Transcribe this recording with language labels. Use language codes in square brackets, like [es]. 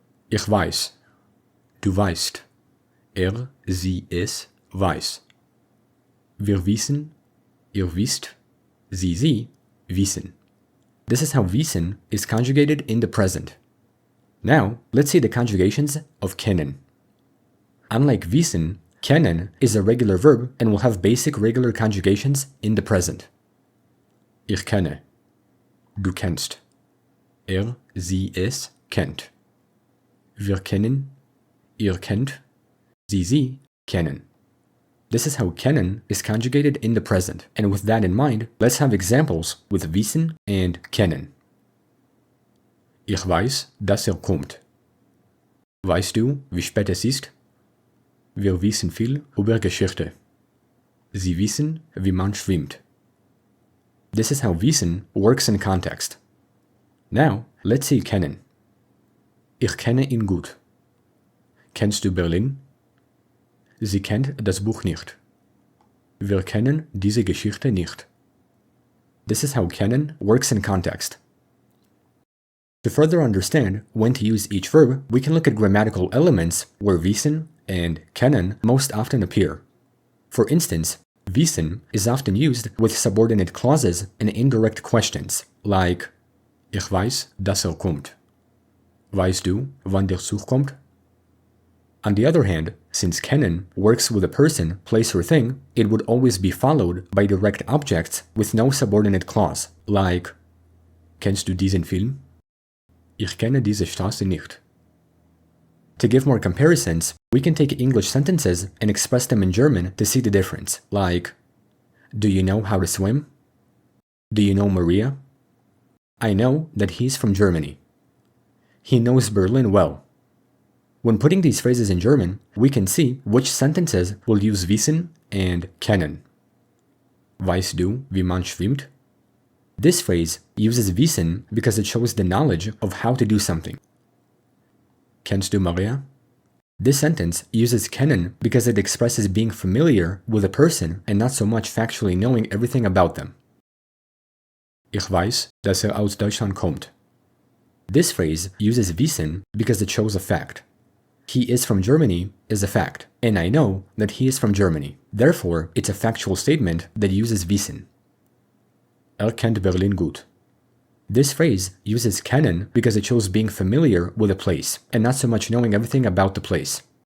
[de] Ich weiß, du weißt, sie, es, weiß. Wir wissen, ihr wisst, sie, wissen. [en] This is how wissen is conjugated in the present. Now, let's see the conjugations of kennen. Unlike wissen, kennen is a regular verb and will have basic regular conjugations in the present. [de] Ich kenne. Du kennst. Sie, es, kennt. Wir kennen. Ihr kennt. Sie, kennen. [en] This is how kennen is conjugated in the present, and with that in mind, let's have examples with wissen and kennen. [de] Ich weiß, dass kommt. Weißt du, wie spät es ist? Wir wissen viel über Geschichte. Sie wissen, wie man schwimmt. [en] This is how wissen works in context. Now, let's see kennen. [de] Ich kenne ihn gut. Kennst du Berlin? Sie kennt das Buch nicht. Wir kennen diese Geschichte nicht. [en] This is how kennen works in context. To further understand when to use each verb, we can look at grammatical elements where wissen and kennen most often appear. For instance, wissen is often used with subordinate clauses and indirect questions, like [de] Ich weiß, dass kommt. Weißt du, wann der Zug kommt? [en] On the other hand, since kennen works with a person, place, or thing, it would always be followed by direct objects with no subordinate clause, like [de] Kennst du diesen Film? Ich kenne diese Straße nicht. [en] To give more comparisons, we can take English sentences and express them in German to see the difference, like Do you know how to swim? Do you know Maria? I know that he's from Germany. He knows Berlin well. When putting these phrases in German, we can see which sentences will use wissen and kennen. [de] Weißt du, wie man schwimmt? [en] This phrase uses wissen because it shows the knowledge of how to do something. [de] Kennst du Maria? [en] This sentence uses kennen because it expresses being familiar with a person and not so much factually knowing everything about them. [de] Ich weiß, dass aus Deutschland kommt. [en] This phrase uses wissen because it shows a fact. He is from Germany is a fact, and I know that he is from Germany. Therefore, it's a factual statement that uses wissen. [de] Kennt Berlin gut. [en] This phrase uses kennen because it shows being familiar with a place, and not so much knowing everything about the place.